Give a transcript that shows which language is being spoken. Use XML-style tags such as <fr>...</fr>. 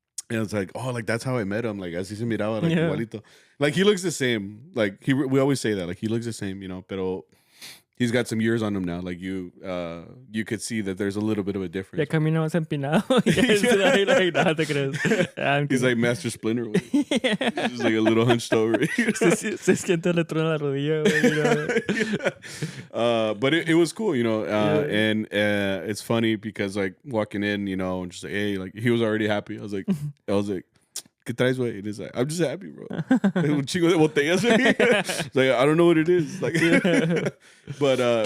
<en>And it's like, oh, like, that's how I met him. Like,</en> <es>así se miraba,</es> <en>like,</en> <es>igualito.</es> <en>Like, he looks the same. Like, we always say that. Like, he looks the same, you know,</en> <es>pero</es> <en>he's got some years on him now. Like, you could see that there's a little bit of a difference.</en> <es>Ya caminabas empinado. Like, nada te crees.</es> <en>He's like Master Splinter. He's just like a little hunched over.</en> <es>Se siente el electrón en la rodilla,</es> <en>güey. But it was cool, you know. And it's funny because, like, walking in, you know, and just like, hey, like, he was already happy. I was like,</en> <es>¿qué traes, güey?</es> <en>And he's like, I'm just happy, bro.</en> <es>Un chingo de botellas, güey.</es> <en>Like, I don't know what it is. Like, but</en>